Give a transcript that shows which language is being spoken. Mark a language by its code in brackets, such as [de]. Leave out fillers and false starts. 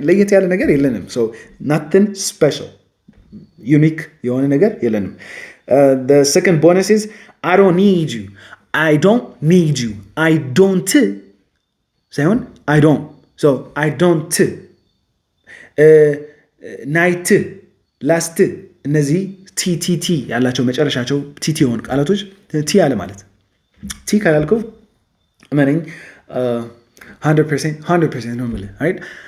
[am] ለየት ያለ ነገር የለንም። [en] nothing special. [am] ዩኒክ የሆነ ነገር የለንም። [en] The second bonus is I don't need you. I don't need you. I don't ሳይሆን I don't. I don't. [am] night, last እነዚህ ቲ ያላቸው መጨረሻቸው ቲ የሆኑ ቃላቶች ቲ አለ ማለት ቲ ካላልከው እመነኝ 100% ነው የምልህ right?